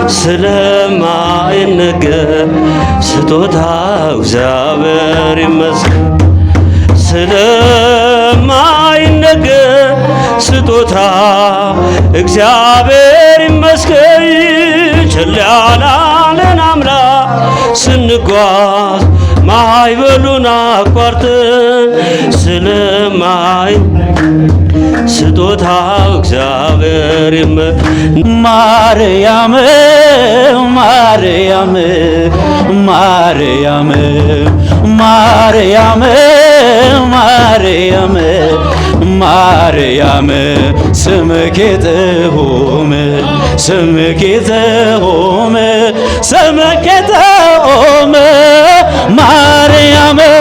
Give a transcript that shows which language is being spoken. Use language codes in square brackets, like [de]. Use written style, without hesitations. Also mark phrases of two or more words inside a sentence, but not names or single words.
[am] ስለማይነገር ስጦታው እግዚአብሔር ይመስገን። ስለማይነገር ስጦታ እግዚአብሔር ይመስገን። ቸል ያላለን አምላክ ስንጓዝ ማዕበሉን አቋርጠን ስለማይ ስጦታው እግዚአብሔር [ti] ማርያም ማርያም ማርያም ማርያም ማርያም ማርያም ስምኪ ጥዑም ስምኪ ጥዑም ስምኪ ጥዑም ማርያም